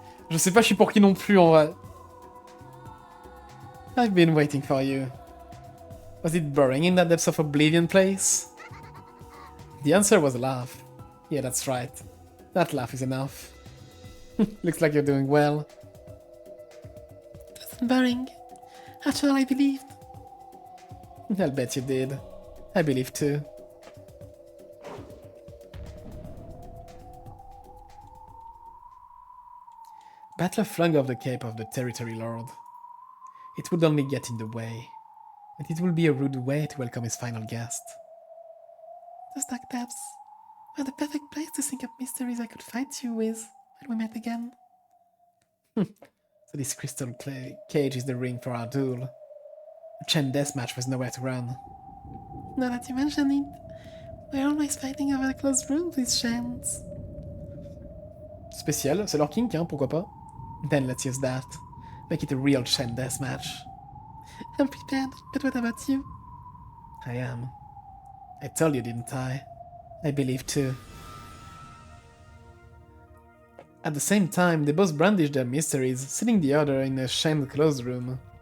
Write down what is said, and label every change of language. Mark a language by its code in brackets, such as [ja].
[fr] Je sais pas, je suis pour qui non plus en vrai. [en] I've been waiting for you. Was it boring in that depths of oblivion place? The answer was a laugh. Yeah, that's right. That laugh is enough. Looks like you're doing well. It wasn't boring. After all, I believed. I'll bet you did. I believe too. Battler flung off the cape of the Territory Lord. It would only get in the way, and it will be a rude way to welcome his final guest. Those dark depths were the perfect place to think of mysteries I could fight you with when we met again. So this crystal cage is the ring for our duel. A chain deathmatch was nowhere to run. Now that you mention it, we're always fighting over the closed rooms with chains. [fr] Spécial, c'est leur kink, hein, pourquoi pas? [en] Then let's use that. Make it a real chain deathmatch. I'm prepared, but what about you? I am. I told you, didn't I? I believe too. At the same time, they both brandished their mysteries, sealing the other in a chained closed room.